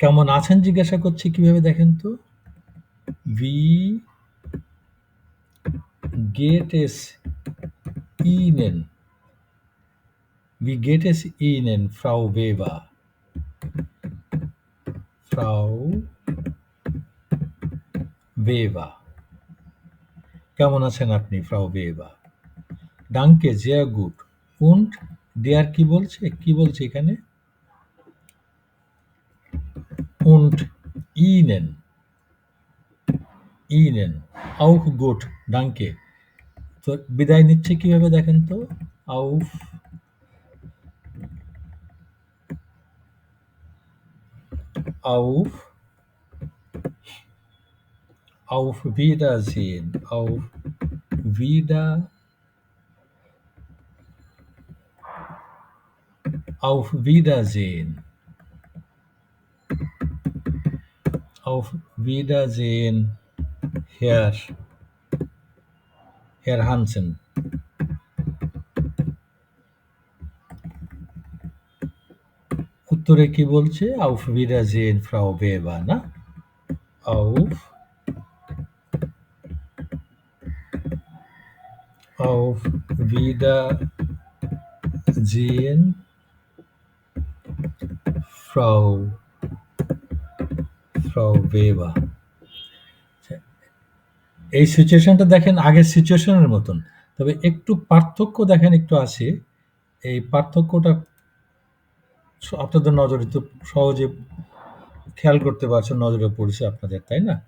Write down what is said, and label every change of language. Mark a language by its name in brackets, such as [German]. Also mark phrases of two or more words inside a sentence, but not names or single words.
[Bangla] কেমন আছেন জিজ্ঞাসা করছি কিভাবে দেখেন তো। [German] Wie geht es Ihnen, wie geht es Ihnen Frau Weber, Frau Weber. [Bangla] কেমন আছেন আপনি ফ্রাউ ওয়েবার? [German] Danke sehr gut und der [Bangla] কি বলছে, কি বলছে এখানে? [German] und ihnen, ihnen auch gut danke। [Bangla] তো বিদায় নিচ্ছে কিভাবে দেখেন তো। [German] auf auf auf Wiedersehen, auf wieder, auf Wiedersehen, auf Wiedersehen Herr Hansen। [Bangla] উত্তরে কি বলছে? [German] auf Wiedersehen Frau Weber, না? auf Wiedersehen Frau Weber। [Bangla] এই সিচুয়েশনটা দেখেন আগের সিচুয়েশনের মতন, তবে একটু পার্থক্য দেখেন একটু আছে। এই পার্থক্যটা আপনাদের নজরে তো সহজে খেয়াল করতে পারছেন, নজরে পড়ছে আপনাদের, তাই না?